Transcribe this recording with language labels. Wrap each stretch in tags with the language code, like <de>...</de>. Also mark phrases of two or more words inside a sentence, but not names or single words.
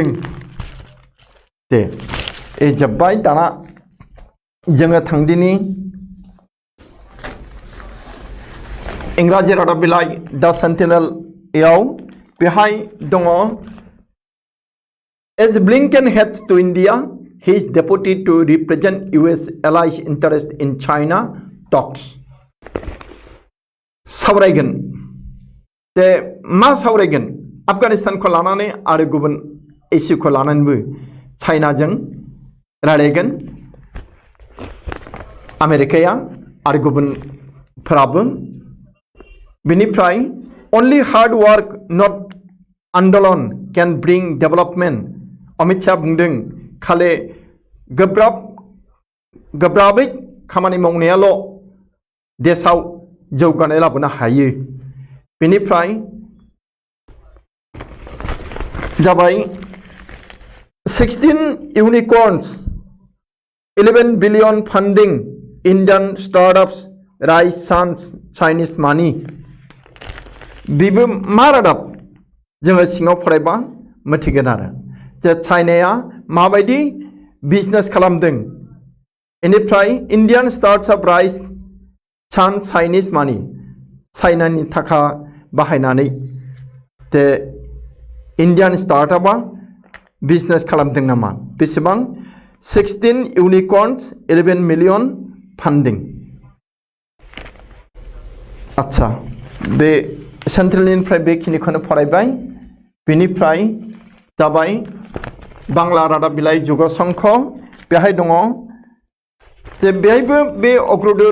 <brx>दे जोब्बाय दाना जोङो थांदिनि इंराजि रादाब बिलाइ द सेन्टिनेल याव बेहाय दङ</brx> <en>as Blinken heads to India he is deputy to represent US allies interest in China talks</en> <brx>सावरायगोन। दे मा सावरायगोन आफगानिस्तानखौ लानानै आरो गुबुन इस्युखौ लानानैबो चाइनाजों रायलायगोन आमेरिकाया आरो गुबुनफोराबो। बेनिफ्राय</brx> <en>only hard work not</en> <brx>आन्दोलन</brx> <en>can bring development</en> <brx>अमित शाह बुंदों खालि गोब्राबै खामानि मावनायाल' देशाव जौगानाय लाबोनो हायो। बेनिफ्राय जाबाय</brx> <en>16 unicorns 11 billion funding Indian startups rise sons Chinese money</en> <brx>बेबो मा रादाब जोङो सिङाव फरायबा मिथिगोन आरो जे चाइनाया माबायदि बिजनेस खालामदों। बेनिफ्राय</brx> <en>Indian startup rise son Chinese money</en> <brx>चाइनानि थाखा बाहायनानै जे इन्डियान स्टार्टआपआ बिजनेस खालामदों नामा बेसेबां</brx> <en>16 unicorns 11 million funding.</en> <brx>आच्छा बे सेन्ट्रेलनिफ्राय बेखिनिखौनो फरायबाय। बेनिफ्राय जाबाय बांला रादाब बिलाइ जुगसंख बेहाय दङ जे बेहायबो बे अग्रदुत</brx>